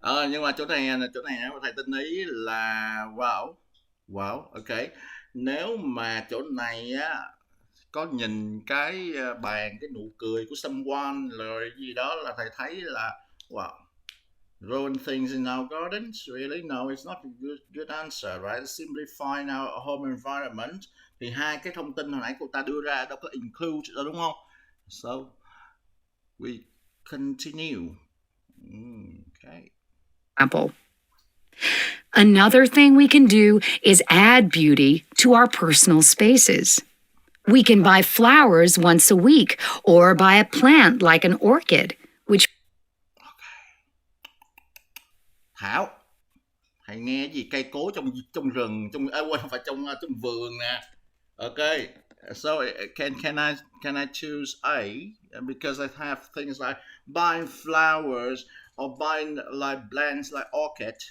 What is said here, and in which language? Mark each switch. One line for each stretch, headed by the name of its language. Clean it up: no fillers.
Vietnamese: Nhưng mà chỗ này thầy tinh ý là wow, ok. Nếu mà chỗ này á có nhìn cái bàn, cái nụ cười của someone rồi gì đó là thầy thấy là wow,
English: ruin things in our gardens, really? No, it's not a good answer, right? Simply find our home environment.
Vietnamese: Thì hai cái thông tin hồi nãy cô ta đưa ra đâu có include đâu, đúng không?
English: So we continue. Okay. Apple. Another thing we can do is add beauty to our personal spaces. We can buy flowers once a week or buy a plant like an orchid, which...
Vietnamese: Thảo, hãy nghe gì cây cối trong rừng, không phải trong vườn nè.
English: Okay, so can I choose A? Because I have things like buying flowers or buying like plants like orchid.